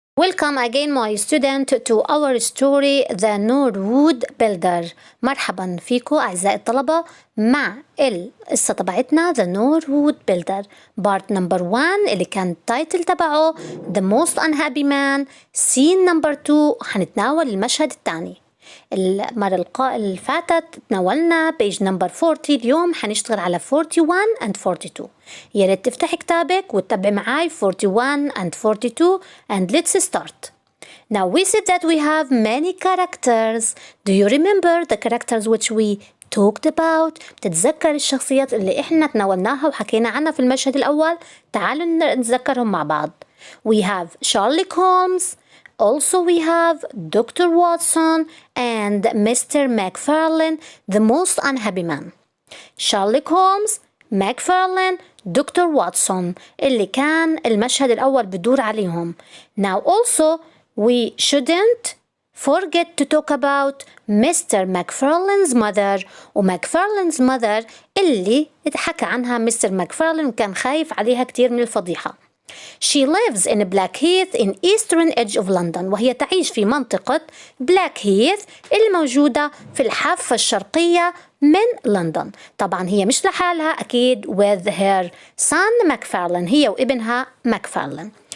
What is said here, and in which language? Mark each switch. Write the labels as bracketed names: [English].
[English] Welcome again my student to our story The Norwood Builder. [Arabic] مرحبا فيكم أعزائي الطلبة مع القصة تبعتنا The Norwood Builder Part number 1 اللي كان التايتل تبعه The Most Unhappy Man. [English] Scene number 2 [Arabic] حنتناول المشهد الثاني. المرة اللي فاتت تناولنا بيج نمبر 40. اليوم حنشتغل على 41 and 42. يا ريت تفتح كتابك وتتبع معاي 41 and 42 [English] and let's start. Now we said that we have many characters. Do you remember the characters which we talked about? [Arabic] بتتذكر الشخصيات اللي احنا تناولناها وحكينا عنها في المشهد الأول؟ تعالوا نتذكرهم مع بعض. [English] We have Sherlock Holmes. Also we have Dr. Watson and Mr. McFarlane, the most unhappy man. Sherlock Holmes, McFarlane, Dr. [Arabic] Watson اللي كان المشهد الأول بدور عليهم. [English] Now also we shouldn't forget to talk about Mr. [Arabic] McFarlane's mother وMcFarlane's mother اللي اتحكى عنها Mr. McFarlane وكان خايف عليها كتير من الفضيحة. [English] She lives in Blackheath in eastern edge of London [Arabic] وهي تعيش في منطقة Blackheath اللي موجودة في الحافة الشرقية من لندن. طبعا هي مش لحالها أكيد [English] with her son McFarlane [Arabic] هي وابنها McFarlane.